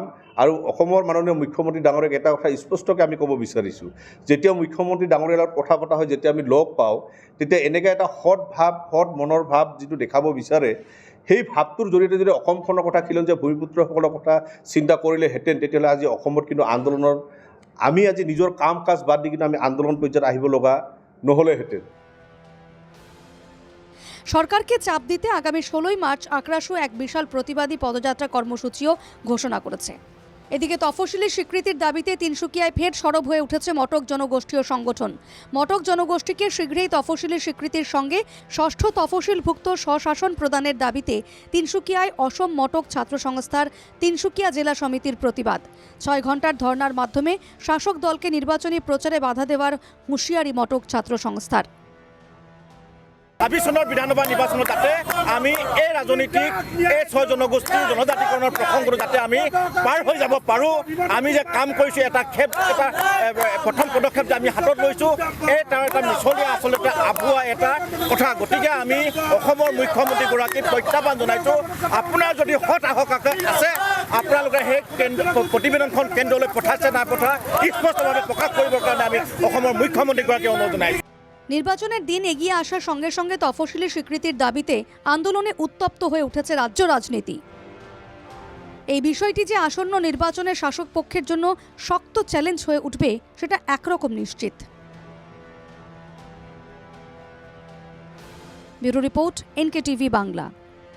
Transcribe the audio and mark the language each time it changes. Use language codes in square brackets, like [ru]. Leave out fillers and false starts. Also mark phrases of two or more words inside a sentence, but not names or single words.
[as] আৰু অসমৰ মাননীয় মুখ্যমন্ত্ৰী ডাঙৰীয়াক এটা কথা স্পষ্টকৈ আমি ক'ব বিচাৰিছোঁ, যেতিয়া মুখ্যমন্ত্ৰী ডাঙৰীয়াৰ লগত কথা পতা হয়, যেতিয়া আমি লগ পাওঁ, তেতিয়া এনেকৈ এটা সৎ ভাৱ, সৎ মনৰ ভাৱ যিটো দেখাব বিচাৰে, সেই ভাৱটোৰ জৰিয়তে যদি অসমখনৰ কথা খিলঞ্জীয়া ভূমিপুত্ৰসকলৰ কথা চিন্তা কৰিলেহেঁতেন, তেতিয়াহ'লে আজি অসমত কিন্তু আন্দোলনৰ আমি আজি নিজৰ কাম কাজ বাদ দি কিন্তু আমি আন্দোলন পৰ্যায়ত আহিব লগা নহ'লেহেঁতেন। [bn] সরকারকে চাপ দিতে আগামী ১৬ই মার্চ আক্রাসু এক বিশাল প্রতিবাদী পদযাত্রা কর্মসূচিও ঘোষণা করেছে। এদিকে তফসিলি স্বীকৃতির দাবিতে তিনসুকিয়ায় ফের সরব হয়ে উঠেছে মটক জনগোষ্ঠীয় সংগঠন। মটক জনগোষ্ঠীকে শীঘ্রই তফসিলি স্বীকৃতির সঙ্গে ষষ্ঠ তফসিলভুক্ত স্বশাসন প্রদানের দাবিতে তিনসুকিয়ায় অসম মটক ছাত্র সংস্থার তিনসুকিয়া জেলা সমিতির প্রতিবাদ। ৬ ঘণ্টার ধর্নার মাধ্যমে শাসক দলকে নির্বাচনী প্রচারে বাধা দেওয়ার হুঁশিয়ারি মটক ছাত্র সংস্থার। [as] ২৬ চনৰ বিধানসভা নিৰ্বাচনত যাতে আমি এই ৰাজনীতিক এই ৬ জনগোষ্ঠীৰ জনজাতিকৰণৰ প্ৰসংগটো যাতে আমি পাৰ হৈ যাব পাৰোঁ। আমি যে কাম কৰিছোঁ, এটা প্ৰথম পদক্ষেপ যে আমি হাতত লৈছোঁ, এই তাৰ এটা মিছলীয়া আচলতে আবুৱা এটা কথা। গতিকে আমি অসমৰ মুখ্যমন্ত্ৰীগৰাকীক প্ৰত্যাহ্বান জনাইছোঁ, আপোনাৰ যদি সৎ সাহস আছে, আপোনালোকে সেই প্ৰতিবেদনখন কেন্দ্ৰলৈ পঠাইছে নাই পঠা স্পষ্টভাৱে প্ৰকাশ কৰিবৰ কাৰণে আমি অসমৰ মুখ্যমন্ত্ৰীগৰাকীক অনুৰোধ জনাইছোঁ। [bn] নির্বাচনের দিন এগিয়ে আসার সঙ্গে সঙ্গে তফসিলি স্বীকৃতির দাবিতে আন্দোলনে উত্তপ্ত হয়ে উঠেছে রাজ্য রাজনীতি। এই বিষয়টি যে আসন্ন নির্বাচনে শাসক পক্ষের জন্য শক্ত চ্যালেঞ্জ হয়ে উঠবে সেটা একরকম নিশ্চিত। ব্যুরো রিপোর্ট, NKTV বাংলা।